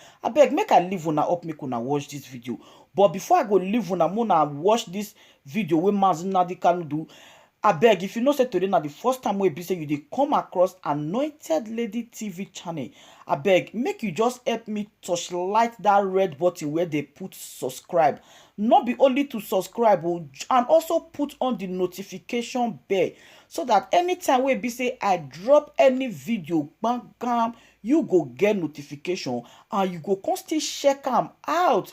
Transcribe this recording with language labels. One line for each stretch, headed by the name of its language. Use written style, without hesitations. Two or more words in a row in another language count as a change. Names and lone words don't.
Nigerian Pidgin: I beg make I leave una up make una watch this video. But before I go leave una watch this video wey Mazi Nnamdi Kanu do. I beg, if you know say today na the first time we be say you dey come across Anointed Lady TV channel, I beg make you just help me touch light that red button where they put subscribe. Not be only to subscribe, and also put on the notification bell so that anytime we be say I drop any video, bam, bam, you go get notification and you go constantly check them out.